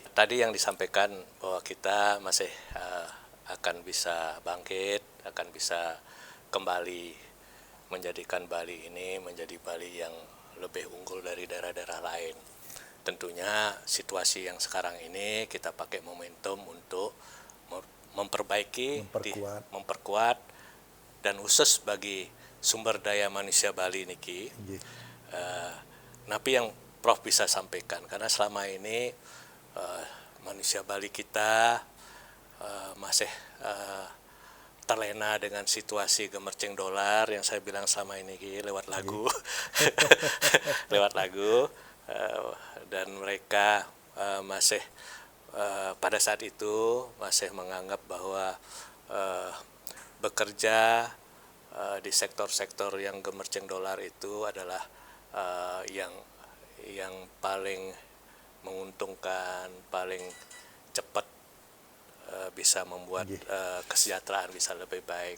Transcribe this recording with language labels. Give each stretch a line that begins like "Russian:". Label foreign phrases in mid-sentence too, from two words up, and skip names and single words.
Indonesian: tadi yang disampaikan bahwa kita masih akan bisa bangkit, akan bisa kembali menjadikan Bali ini menjadi Bali yang lebih unggul dari daerah-daerah lain. Tentunya situasi yang sekarang ini kita pakai momentum untuk memperkuat dan khusus bagi sumber daya manusia Bali niki. Napi yang Prof bisa sampaikan, karena selama ini manusia Bali kita masih terlena dengan situasi gemercing dolar yang saya bilang selama ini lewat lagu, dan mereka masih pada saat itu masih menganggap bahwa bekerja di sektor-sektor yang gemercing dolar itu adalah yang yang paling menguntungkan, paling cepat bisa membuat kesejahteraan bisa lebih baik.